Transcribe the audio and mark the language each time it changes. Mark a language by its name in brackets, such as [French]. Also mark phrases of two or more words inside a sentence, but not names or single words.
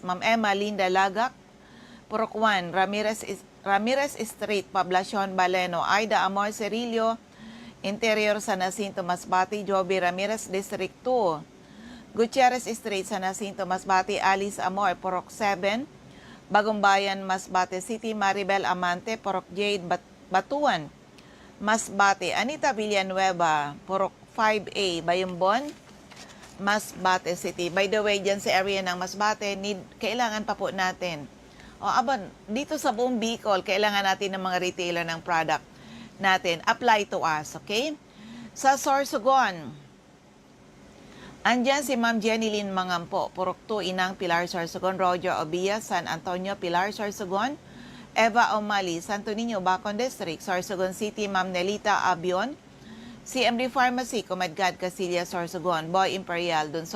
[Filipino] Ma'am Emma Linda Lagak, Porok 1, Ramirez Street, Poblacion, Baleno, Aida Amor Cerillo, Interior San Jacinto, Masbate, Joby Ramirez, District 2, Gutierrez Street, San Jacinto, Masbate, Alice Amor, Porok 7, Bagong Bayan, Masbate City, Maribel Amante, Porok Jade, Batuan, Masbate, Anita Villanueva, Porok 5A, Bayumbon, Masbate City. [English] By the way, [Filipino] dyan sa area ng Masbate, kailangan pa po natin O aban, dito sa buong Bicol, kailangan natin ng mga retailer ng product natin. [English] Apply to us, okay? [Filipino] Sa Sorsogon, andyan si Ma'am Jenny Lynn Mangampo, Purok 2, Inang Pilar Sorsogon, Roger Obia, San Antonio, Pilar Sorsogon, Eva Omali, Santo Niño, Bacon District, Sorsogon City, Ma'am Nelita Abion, CMD Pharmacy, Comadgad, Casillas, Sorsogon, Boy Imperial, Donsol